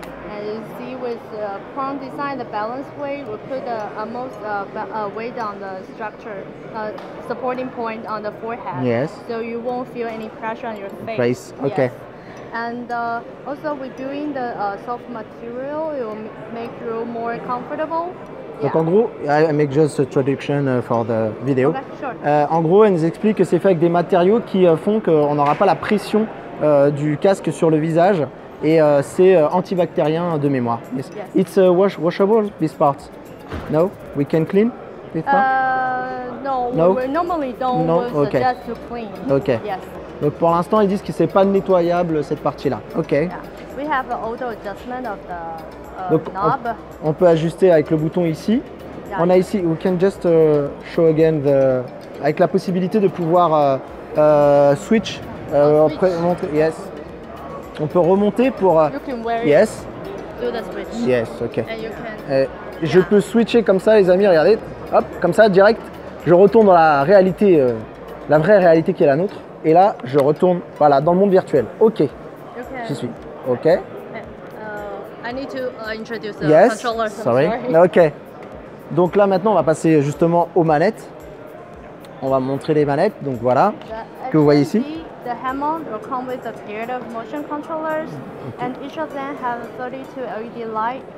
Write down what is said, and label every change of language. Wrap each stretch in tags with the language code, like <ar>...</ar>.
<en>And you see with the prong design, the balance weight, we put almost weight on the structure, supporting point on the forehead. Yes. So you won't feel any pressure on your face. Okay. Yes. And also we're doing the soft material. It will make you more comfortable.</en> <fr>Donc en gros,</fr> <en>I make just a traduction for the video. Okay, sure.</en> <fr>En gros, elle nous explique que c'est fait avec des matériaux qui font qu'on n'aura pas la pression du casque sur le visage et c'est antibactérien de mémoire.</fr> <en>Yes. It's washable, this part? No? We can clean this part? No, we normally don't suggest to clean. Okay. Yes.</en> <fr>Donc pour l'instant, ils disent que c'est pas nettoyable cette partie-là. Ok.</fr> <en>Yeah. We have an auto adjustment of the</en> <fr>Donc</fr> <en>knob.</en> <fr>on peut ajuster avec le bouton ici.</fr> <en>Yeah.</en> <fr>On a ici,</fr> <en>we can just show again</en> <fr>avec la possibilité de pouvoir switch. Yes. On peut remonter pour.</fr> <en>You can wear yes. Do the switch. Yes. Ok. And you can,</en> <fr>je peux switcher comme ça, les amis. Regardez. Hop, comme ça, direct. Je retourne dans la réalité, la vraie réalité qui est la nôtre. Et là, je retourne, voilà, dans le monde virtuel. Ok. J'y suis. Ok.</fr> <en>I need to introduce the yes. controller.</en> <fr>Sorry. Ok. Donc là, maintenant, on va passer justement aux manettes. On va montrer les manettes. Donc voilà, que vous voyez ici.</fr> <en>The Hammond will come with a pair of motion controllers, and each of them have 32 LED light.</en>